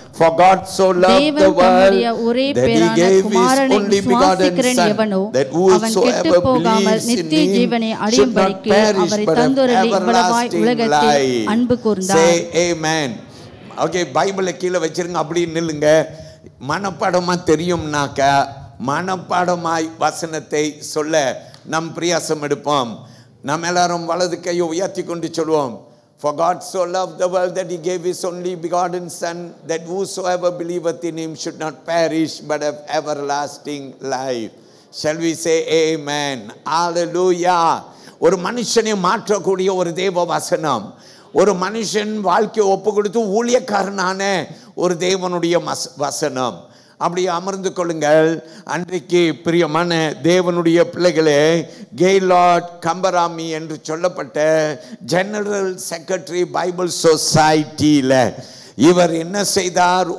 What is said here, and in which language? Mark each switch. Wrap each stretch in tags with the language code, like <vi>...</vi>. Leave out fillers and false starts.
<en>For God so loved the world that he gave his only begotten Son, that whosoever believes in him should not perish but have everlasting life. Say amen.</en> <ta>Okay, பைபிளை கீழே வச்சிருங்க, அப்படி நில்லுங்க. மனப்பாடமா தெரியும்னாக்க மனப்பாடமாய் வசனத்தை சொல்ல நம் பிரயாசம் எடுப்போம். நாம் எல்லாரும் வலது கையை உயர்த்தி கொண்டு சொல்வோம்.</ta> <en>For God so loved the world that he gave his only begotten Son, that whosoever believeth in him should not perish but have everlasting life. Shall we say amen? Hallelujah.</en> <ta>ஒரு மனுஷனை மாற்றக்கூடிய ஒரு தேவ வசனம், ஒரு மனுஷன் வாழ்க்கையை ஒப்பு கொடுத்து ஊழியக்காரனான ஒரு தேவனுடைய வசனம். அப்படி அமர்ந்து கொள்ளுங்கள். அன்றைக்கு பிரியமான தேவனுடைய பிள்ளைகளே, கெய்லாட் கம்பராமி என்று சொல்லப்பட்ட ஜெனரல் செக்ரட்டரி பைபிள் சொசைட்டியில் இவர் என்ன செய்தார்?</ta>